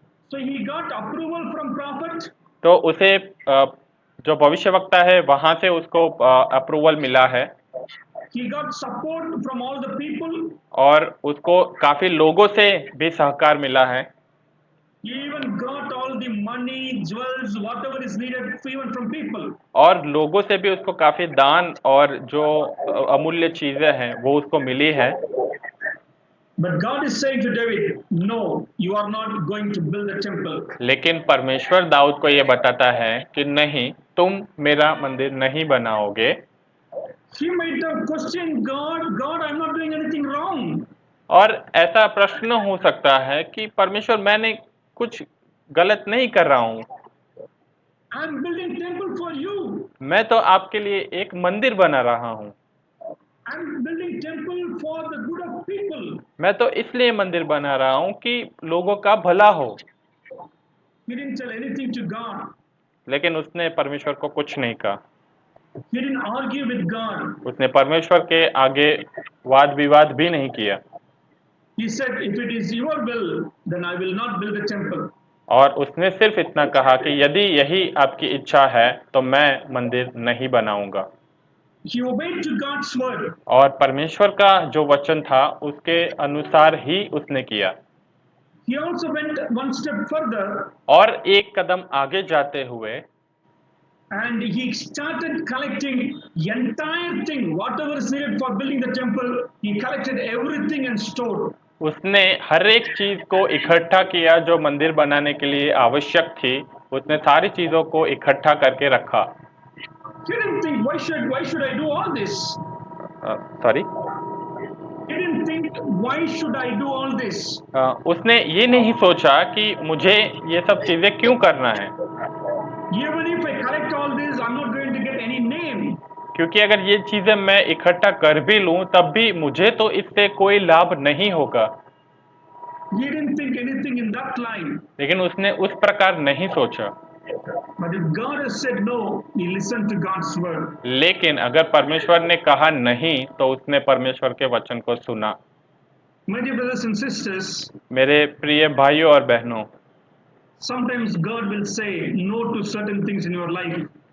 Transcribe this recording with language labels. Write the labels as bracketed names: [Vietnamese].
[English] So he got approval from prophet. [Hindi] तो उसे जो भविष्यवक्ता है वहां से उसको अप्रूवल मिला है। [English] He got support from all the people. [Hindi] और उसको काफी लोगों से भी सहकार मिला है। [English] He even got all the money, jewels, whatever is needed, even from people. [Hindi] और लोगों से भी उसको काफी दान और जो अमूल्य चीजें हैं वो उसको मिली है। [English] But God is saying to David, no, you are not going to build a temple. [Hindi] लेकिन परमेश्वर दाऊद को ये बताता है कि नहीं, तुम मेरा मंदिर नहीं बनाओगे। [English] He might have questioned God, God, I'm not doing anything wrong. [Hindi] और ऐसा प्रश्न हो सकता है कि परमेश्वर, मैंने कुछ गलत नहीं कर रहा हूँ, [English] I'm building temple for you. [Hindi] मैं तो आपके लिए एक मंदिर बना रहा हूँ, [English] I'm building temple for the good of people. [Hindi] मैं तो इसलिए मंदिर बना रहा हूँ कि लोगों का भला हो। [English] He didn't tell anything to God. [Hindi] लेकिन उसने परमेश्वर को कुछ नहीं कहा। [English] He didn't argue with God. [Hindi] उसने परमेश्वर के आगे वाद विवाद भी नहीं किया। [English] He said, if it is your will, then I will not build a temple. [Hindi] और उसने सिर्फ इतना कहा कि यदि यही आपकी इच्छा है तो मैं मंदिर नहीं बनाऊंगा। [English] He obeyed to God's word. [Hindi] और परमेश्वर का जो वचन था उसके अनुसार ही उसने किया। [English] He also went one step further. [Hindi] और एक कदम आगे जाते हुए [English] And he started collecting the entire thing, whatever is needed for building the temple. He collected everything and stored. [Hindi] उसने हर एक चीज को इकट्ठा किया जो मंदिर बनाने के लिए आवश्यक थी। उसने सारी चीजों को इकट्ठा करके रखा। [English] He didn't think, why should I do all this? Sorry He didn't think, why should I do all this? [Hindi] उसने ये नहीं सोचा कि मुझे ये सब चीजें क्यों करना है, [English] Even if I collect all this, I'm not going to get any name. [Hindi] क्योंकि अगर ये चीजें मैं इकट्ठा कर भी लूं तब भी मुझे तो इससे कोई लाभ नहीं होगा। [English] He didn't think anything in that line. [Hindi] लेकिन उसने उस प्रकार नहीं सोचा। [English] But if God has said no, he listened to God's word. [Hindi] लेकिन अगर परमेश्वर ने कहा नहीं तो उसने परमेश्वर के वचन को सुना। [English] My dear brothers and sisters, [Hindi] मेरे प्रिय भाइयों और बहनों, [English] sometimes God will say no to certain things in your life.